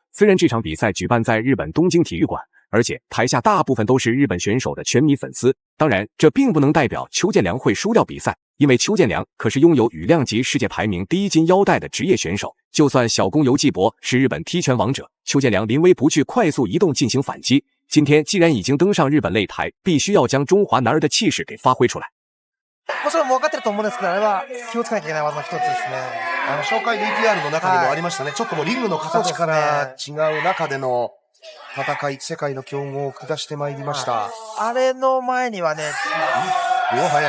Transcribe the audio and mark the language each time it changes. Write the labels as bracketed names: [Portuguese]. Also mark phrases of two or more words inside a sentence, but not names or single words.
[Chinese] 虽然这场比赛举办在日本东京体育馆，而且台下大部分都是日本选手的拳迷粉丝，当然这并不能代表邱建良会输掉比赛，因为邱建良可是拥有羽量级世界排名第1金腰带的职业选手。就算小宫游纪博是日本踢拳王者，邱建良临危不惧，快速移动进行反击。今天既然已经登上日本擂台，必须要将中華男兒的气势给发挥出来。 [Japanese] もちろん分かってると思うんですけど、あれは気をつけなきゃいけない技の一つですね。紹介 VTR の中にもありましたね。ちょっともうリングの形から違う中での戦い、世界の強豪を下してまいりました。あれの前にはね、早い。